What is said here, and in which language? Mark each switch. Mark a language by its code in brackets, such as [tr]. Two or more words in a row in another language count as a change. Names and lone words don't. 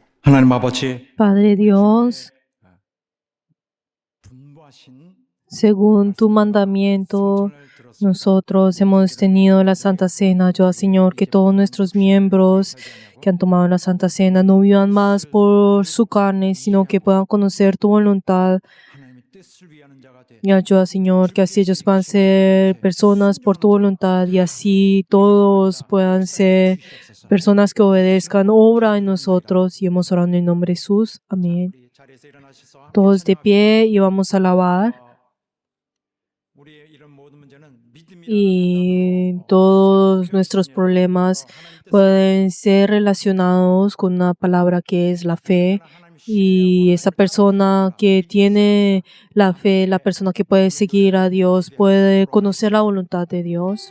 [ko] 하나님 아버지, [es] Padre Dios, [ko] 분부하신 [es] según tu mandamiento, nosotros hemos tenido la Santa Cena. Ayuda, Señor, que todos nuestros miembros que han tomado la Santa Cena no vivan más por su carne, sino que puedan conocer tu voluntad. [ko] 하나님의 뜻을 위하는 자가 돼. [es] Y ayuda, Señor, que así ellos puedan ser personas por tu voluntad y así todos puedan ser personas que obedezcan. Obra en nosotros y hemos orado en el nombre de Jesús. Amén. [ko] 우리 자리에서 일어나셔서 함께 [es] Todos de [ko] 찬양합시다. [es] pie y vamos a alabar. [ko] 우리의 이런 모든 문제는 믿음이라는 [es] Y todos nuestros problemas pueden ser relacionados con una palabra que es la fe. Y esa persona que tiene la fe, la persona que puede seguir a Dios, puede conocer la voluntad de Dios.